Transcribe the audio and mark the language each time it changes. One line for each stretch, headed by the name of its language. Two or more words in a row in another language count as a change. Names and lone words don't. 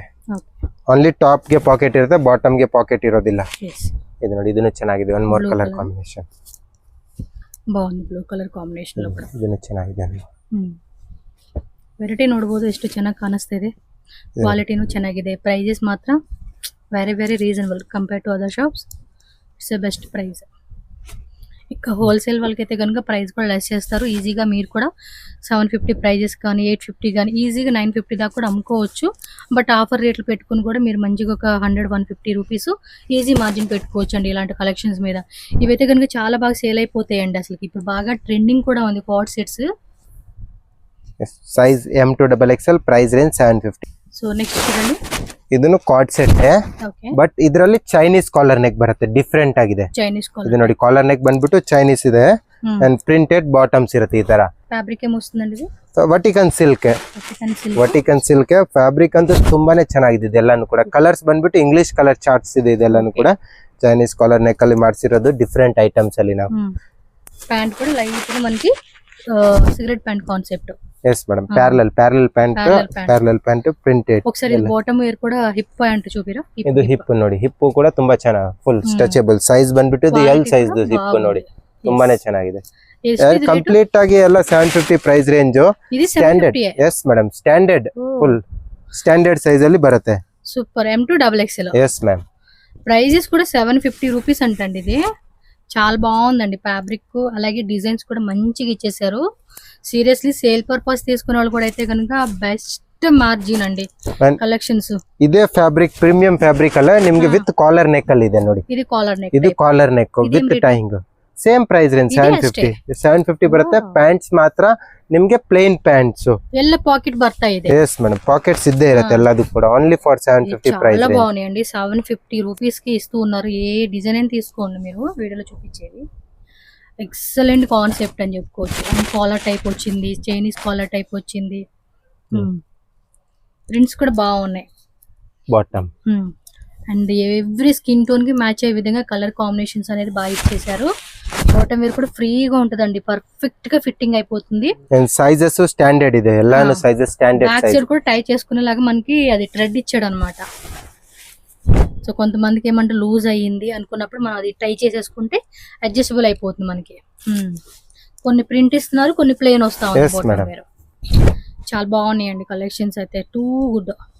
English: only top
Kannada: ಗೆ ಪಾಕೆಟ್ ಇರುತ್ತೆ, ಬಾಟಮ್ ಗೆ ಪಾಕೆಟ್ ಇರೋದಿಲ್ಲ. ಇದು ನೋಡಿ, ಇದನ್ನು ಚೆನ್ನಾಗಿದೆ.
English: one more color combination. ಬಾಂಧಿ blue color combination
Kannada: ಇದನ್ನು ಚೆನ್ನಾಗಿದೆ. ವೆರೈಟಿ ನೋಡಬಹುದು, ಎಷ್ಟು ಚೆನ್ನಾಗಿ ಕಾಣಿಸ್ತಾ ಇದೆ. ಕ್ವಾಲಿಟಿನೂ ಚೆನ್ನಾಗಿದೆ. ಪ್ರೈಸಸ್ ಮಾತ್ರ
English: very reasonable compare to other shops. it's a best price.
Telugu: ఇక హోల్సేల్ వాళ్ళకైతే కనుక ప్రైస్ కూడా లెస్ చేస్తారు. ఈజీగా మీరు కూడా 750 ప్రైజెస్ కానీ 850 కానీ ఈజీగా 950 దాకా కూడా అమ్ముకోవచ్చు. బట్ ఆఫర్ రేట్లు పెట్టుకుని కూడా మీరు మంచిగా ఒక 100-150 రూపీస్
English: easy margin
Telugu: పెట్టుకోవచ్చు అండి ఇలాంటి కలెక్షన్స్ మీద. ఇవైతే కనుక చాలా బాగా సేల్ అయిపోతాయండి. అసలు ఇప్పుడు బాగా ట్రెండింగ్ కూడా ఉంది
English: card sets. size M to XXL, price range 750. so next
Telugu: చూడండి,
Kannada: ಇದನ್ನು
English: card set,
Kannada: ಬಟ್ ಇದರಲ್ಲಿ
English: Chinese collar neck
Kannada: ಬರುತ್ತೆ. ಡಿಫ್ರೆಂಟ್ ಆಗಿದೆ.
English: Chinese collar.
Kannada: ಇದು ನೋಡಿ,
English: collar neck
Kannada: ಬಂದ್ಬಿಟ್ಟು ಚೈನೀಸ್ ಇದೆ.
English: and printed bottoms
Kannada: ಇರುತ್ತೆ. ಈ ತರ
Telugu: ఫ్యాబ్రిక్ ఏమొస్తుందండి?
English: Vatican silk. Vatican silk fabric
Kannada: ಅಂತೂ ತುಂಬಾನೇ ಚೆನ್ನಾಗಿದೆ. ಇದೆಲ್ಲಾನು ಕೂಡ ಕಲರ್ಸ್ ಬಂದ್ಬಿಟ್ಟು
English: English color charts
Kannada: ಇದೆ. ಇದೆಲ್ಲಾನು ಕೂಡ
English: Chinese collar neck
Kannada: ಅಲ್ಲಿ ಮಾಡಿಸಿರೋದು.
English: different items
Kannada: ಅಲ್ಲಿ ನಾವು
Telugu: ప్యాంట్ కూడా లైట్ మనకి
English: cigarette pant concept. yes madam, parallel pant printed.
Telugu: ఒకసారి ఇది
English: bottom wear
Telugu: కూడా
English: hip pant
Telugu: చూపిరా.
Kannada: ಇದು ಹಿಪ್ ನೋಡಿ, ಹಿಪ್ ಕೂಡ ತುಂಬಾ ಚೆನ್ನಾಗಿ
English: full stretchable.
Kannada: ಸೈಜ್ ಬಂದ್ಬಿಟ್ಟು ಇದು L ಸೈಜ್ ಹಿಪ್ ನೋಡಿ, ತುಂಬಾನೇ ಚೆನ್ನಾಗಿದೆ. ಕಂಪ್ಲೀಟ್ ಆಗಿ ಎಲ್ಲ 750
English: price range.
Kannada: ಸ್ಟ್ಯಾಂಡರ್ಡ್.
English: yes madam, standard full standard size
Kannada: ಅಲ್ಲಿ ಬರುತ್ತೆ.
English: super M to XXL. yes ma'am.
Telugu: ప్రైజెస్ కూడా 750 రూపీస్ అంటండి. ఇది చాలా బాగుందండి. ఫ్యాబ్రిక్ అలాగే డిజైన్స్ కూడా మంచిగా ఇచ్చేసారు.
English: seriously sale purpose
Telugu: తీసుకునే వాళ్ళు కూడా అయితే కనుక
English: best margin
Telugu: అండి కలెక్షన్స్.
Kannada: ఇదే
English: fabric premium fabric
Kannada: అಲ್ಲ ನಿಮಗೆ
English: with collar neck
Kannada: ಅಲ್ಲಿ ಇದೆ ನೋಡಿ.
Telugu: ఇది
English: collar neck.
Kannada: ಇದು
English: collar neck with tying. same price range
Kannada: 750 ಬರುತ್ತೆ. ಪ್ಯಾಂಟ್ಸ್ ಮಾತ್ರ ನಿಮಗೆ
English: plain pants.
Kannada: ಎಲ್ಲ ಪಾಕೆಟ್ ಬರ್ತಾ ಇದೆ.
English: yes madam,
Kannada: ಪಾಕೆಟ್ಸ್ ಇದ್ದೇ ಇರುತ್ತೆ ಎಲ್ಲದೂ ಕೂಡ.
English: only for 750 price.
Telugu: చాలా బాగున్నాయండి. 750 రూపీస్ కి ఇస్తూ ఉన్నారు. ఏ డిజైన్ అయినా తీసుకోండి మీరు. వీడియోలో చూపించేది
English: excellent concept
Telugu: అని చెప్పుకోవచ్చు.
English: collar type
Telugu: వచ్చింది,
English: Chinese collar type
Telugu: వచ్చింది. ప్రింట్స్ కూడా బాగున్నాయి. బాటమ్
English: and every skin tone
Telugu: కి మ్యాచ్ అయ్యే విధంగా
English: color combinations
Telugu: అనేది బాగా ఇచ్చేసారు.
English: bottom wear
Telugu: కూడా ఫ్రీగా ఉంటదండి. పర్ఫెక్ట్ గా ఫిట్టింగ్ అయిపోతుంది.
English: and sizes standard
Kannada: ಇದೆ. ಎಲ್ಲಾನು
English: sizes standard size. back side
Telugu: కూడా టై చేసుకునేలాగా మనకి అది థ్రెడ్ ఇచ్చాడు అన్నమాట. సో కొంతమందికి ఏమంటే లూజ్ అయ్యింది అనుకున్నప్పుడు మనం అది టై చేసేసుకుంటే అడ్జస్టబుల్ అయిపోతుంది మనకి. కొన్ని ప్రింట్ ఇస్తున్నారు, కొన్ని ప్లేన్ వస్తా ఉంది
English: bottom wear.
Telugu: చాలా బాగున్నాయండి కలెక్షన్స్ అయితే.
English: too good.